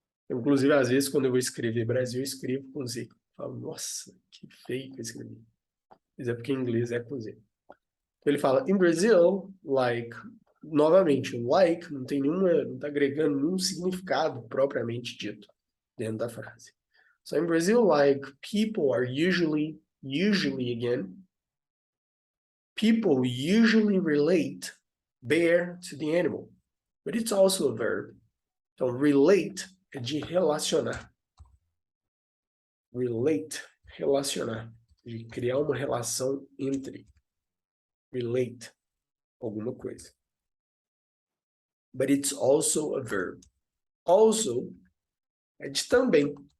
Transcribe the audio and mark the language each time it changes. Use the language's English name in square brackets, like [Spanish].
[Portuguese] Inclusive, às vezes, quando eu vou escrever Brasil, eu escrevo com Z. Eu falo, nossa, que feio que eu escrevi. Mas é porque em inglês é com Z. Então, ele fala, [English] in Brazil, like, [Portuguese] novamente, o like não tem nenhuma, não está agregando nenhum significado propriamente dito dentro da frase. [English] So, in Brazil, like, people are usually again, people usually relate bear to the animal, but it's also a verb. [Portuguese] Então, relate é de relacionar. Relate, relacionar. De criar uma relação entre. Relate, alguma coisa. [English] But it's also a verb. Also [Portuguese] é de também.